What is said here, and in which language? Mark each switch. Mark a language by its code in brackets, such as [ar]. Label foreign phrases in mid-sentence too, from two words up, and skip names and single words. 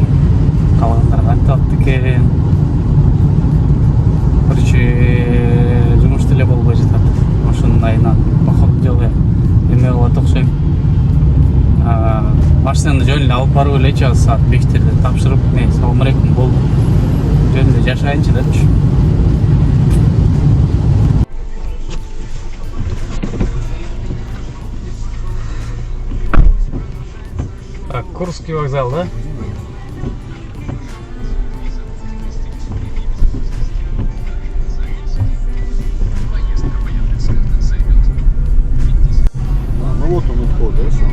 [ky] Калгандар кантип аттык экен? Короче, жумуш деле болбой жатат. Ошонун айынан походу деле эме кылат окшойм. Машинаны жөн эле алып барып элечи азыр саат 5-терде тапшырып, [ar] سلام عليكم [ky] болду. Жөн эле жашайынчы депчи. [ru] Так, Курский вокзал, да? Ну вот он вход, да, сам?